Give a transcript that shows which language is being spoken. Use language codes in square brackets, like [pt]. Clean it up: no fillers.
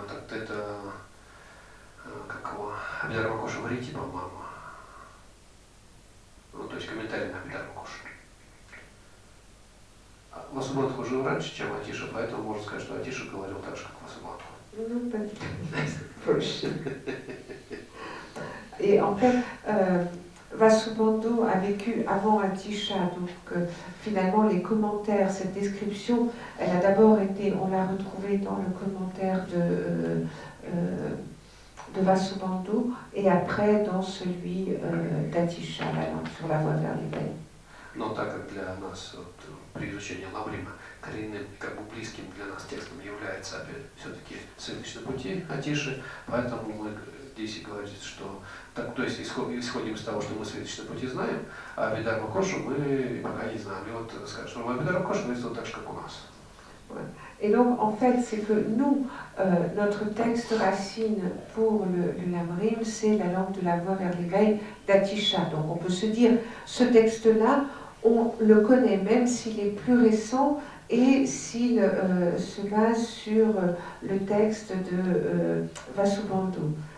[ru] это как его Абхидхарма-коша в Рите, по-моему, есть комментарий на Абидар Макош. Васубандху жил раньше, чем Атиша, поэтому можно сказать, что Атиша говорил так же, как Васубандху. [fr] Non, pas du tout. Et en fait, Vasubandhu a vécu avant Atisha, donc finalement les commentaires, cette description, elle a d'abord été, on l'a retrouvée dans le commentaire de Vasubandhu et après dans celui d'Atisha, sur la voie vers l'éveil. [ru] Но так как для нас вот, при изучении Лаврима коренным, как бы близким для нас текстом является все-таки «Светочные пути» Атиши, поэтому мы здесь и говорим, что так, то есть исходим из того, что мы «Светочные пути» знаем, а Абидар Макошу мы пока не знаем. И вот скажем, что Абидар Макошу говорит вот так же, как у нас. [fr] Et donc, en fait, c'est que nous, notre texte racine pour le Lamrim, c'est la langue de la voie vers l'éveil d'Atisha. Donc, on peut se dire, ce texte-là, on le connaît même s'il est plus récent et s'il se base sur le texte de Vasubandhu.